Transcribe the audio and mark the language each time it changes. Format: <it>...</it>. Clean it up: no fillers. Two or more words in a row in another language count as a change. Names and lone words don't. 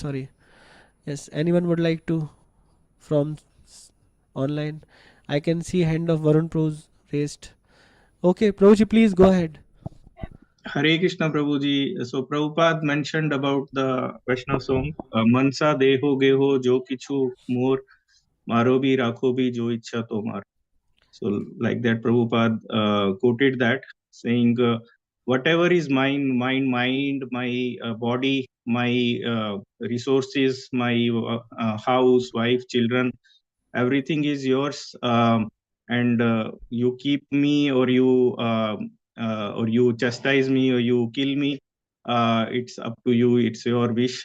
<en>Sorry. Yes. Anyone would like to from online? I can see hand of Varun Pros raised. Okay, Prabhuji, please go ahead. Hare Krishna Prabhuji. So Prabhupada mentioned about the Vaishnava song,</en> <bn>মানস দেহ গেহ যো কিছু মোর মারবি রাখবি যো ইচ্ছা তোমার.</bn> <en>So like that Prabhupada quoted that saying, whatever is mine, mind, my body, my resources, my house, wife, children, everything is yours, and you keep me or you chastise me or you kill me, it's up to you, it's your wish.</en>